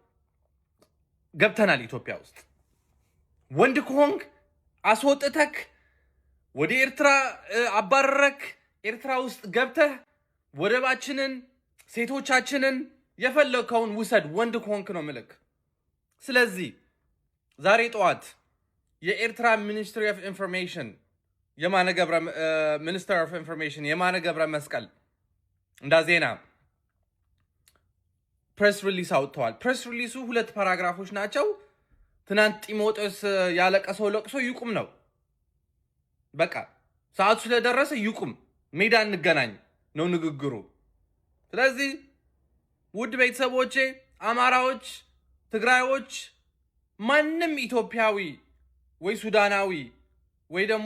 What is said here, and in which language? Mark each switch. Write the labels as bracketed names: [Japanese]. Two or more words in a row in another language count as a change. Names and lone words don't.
[Amharic] ገብተናል ኢትዮጵያ ውስጥ ወንድ ኮንግ አስወጥተክ ወደ ኤርትራ አባረረክ ኤርትራ ውስጥ ገብተህ ወደባችንን ሴቶቻችንን የፈለከውን ውሰድ ወንድ ኮንክ ነው ምልክ ስለዚህ ዛሬ ጠዋት የኤርትራ [English] Ministry of Information [Amharic] የማነ ገብረ [English] Minister of Information [Amharic] የማነ ገብረ መስቀል እንዳ ዜና [English] press release [Amharic] አውጥተዋል። [English] press release [Amharic] 2 ፓራግራፎች ናቸው። ትናንት ጢሞቴዎስ ያለቀሰው ለቅሶ ይቁም ነው። በቃ ሰዓቱ ስለደረሰ ይቁም፣ ሜዳ እንገናኝ ነው ንግግሩ። ስለዚህ ውድ ቤተሰቦቼ፣ አማራዎች፣ ትግራዮች፣ ማንም ኢትዮጵያዊ ወይ ሱዳናዊ ወይ ደግሞ